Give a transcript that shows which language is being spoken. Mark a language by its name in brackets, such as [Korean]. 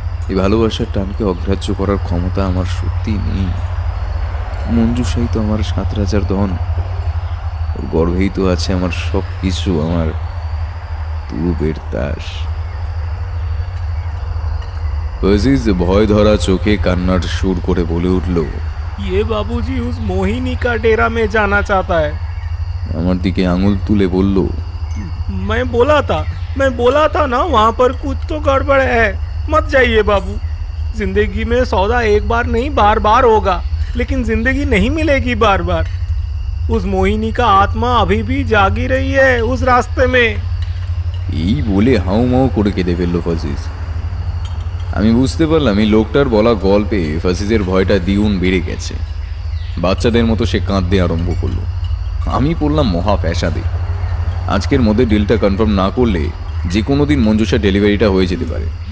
[Bangla] এই ভালোবাসার টানকে অগ্রাহ্য করার ক্ষমতা আমার সত্যি নেই। মঞ্জুষাই তো আমার 7 রাজার ধন। ওর গর্ভেই তো আছে আমার সব কিছু, আমার তুরুপের তাস। আজিজ ভয় ধরা চোখে কান্নার সুর করে বলে উঠল, [Hindi] ये बाबूजी उस मोहिनी का डेरा में जाना चाहता है। [Bangla] আমার দিকে আঙুল তুলে বলল, [Hindi] मैं बोला था ना वहाँ पर कुछ तो गड़बड़ है। मत जाइए बाबू। जिंदगी में सौदा एक बार नहीं बार बार होगा, लेकिन जिंदगी नहीं मिलेगी बार बार। उस मोहिनी का आत्मा अभी भी जागी रही है उस रास्ते में। [Bangla] এই বলে হাউ মাউ করে কেঁদে ফেলল ফাজিজ। আমি বুঝতে পারলাম এই লোকটার বলা গল্পে ফাজিজের ভয়টা দ্বিগুণ বেড়ে গেছে। বাচ্চাদের মতো সে কাঁদতে আরম্ভ করলো। আমি পড়লাম মহা ফ্যাসাদে। আজকের মধ্যে ডিলটা কনফার্ম না করলে যে কোনো দিন মঞ্জুষা ডেলিভারিটা হয়ে যেতে পারে।